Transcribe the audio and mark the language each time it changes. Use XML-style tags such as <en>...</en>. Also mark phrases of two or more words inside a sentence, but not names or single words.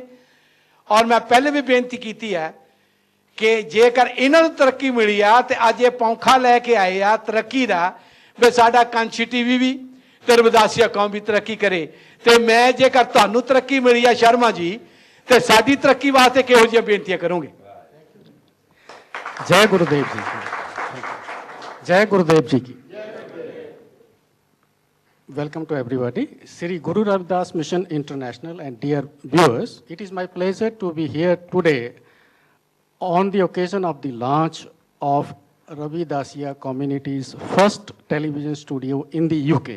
<pa>ਔਰ ਮੈਂ ਪਹਿਲੇ ਵੀ ਬੇਨਤੀ ਕੀਤੀ ਹੈ ਕਿ ਜੇਕਰ ਇਹਨਾਂ ਨੂੰ ਤਰੱਕੀ ਮਿਲੀ ਆ ਤੇ ਅੱਜ ਇਹ ਪੌਂਖਾ ਲੈ ਕੇ ਆਏ ਆ ਤਰੱਕੀ ਦਾ, ਵੀ ਸਾਡਾ ਕੰਛੀ TV ਵੀ ਤੇ ਰਵਿਦਾਸੀਆ ਕੌਮ ਵੀ ਤਰੱਕੀ ਕਰੇ। ਤੇ ਮੈਂ ਜੇਕਰ ਤੁਹਾਨੂੰ ਤਰੱਕੀ ਮਿਲੀ ਆ ਸ਼ਰਮਾ ਜੀ ਤੇ ਸਾਡੀ ਤਰੱਕੀ ਵਾਸਤੇ ਕਿਹੋ ਜਿਹੀਆਂ ਬੇਨਤੀਆਂ ਕਰੋਗੇ?</pa> <hi>जय गुरुदेव जी की, जय गुरुदेव जी की।</hi> <en>Welcome to everybody. Sri Guru Ravidas Mission International and dear viewers, it is my pleasure to be here today on the occasion of the launch of Ravidasiya community's first television studio in the UK.</en>